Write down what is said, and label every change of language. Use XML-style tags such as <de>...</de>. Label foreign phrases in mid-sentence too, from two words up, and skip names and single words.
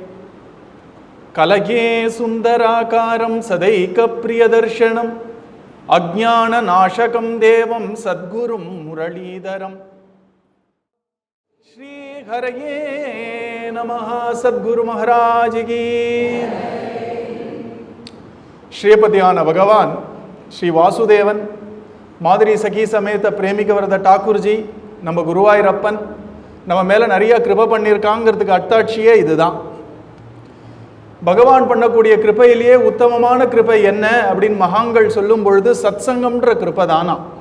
<sa>कलये सुन्दराकारं सदैकप्रियदर्शनम् अज्ञाननाशकं देवं सद्गुरुं मुरलीधरम्। श्री हरये नमः।</sa> <hi>सद्गुरु महाराज की।</hi> <ta>ஸ்ரீபதியான பகவான் ஸ்ரீ வாசுதேவன் மாதிரி சகி சமேத பிரேமிக வரத டாக்கூர்ஜி நம்ம குருவாயூரப்பன் நம்ம மேலே நிறைய கிருபை பண்ணியிருக்காங்கிறதுக்கு அத்தாட்சியே இதுதான். பகவான் பண்ணக்கூடிய கிருபையிலேயே உத்தமமான கிருபை என்ன அப்படின்னு மகான்கள் சொல்லும் பொழுது சத்சங்கம்ன்ற கிருபை தானா.</ta>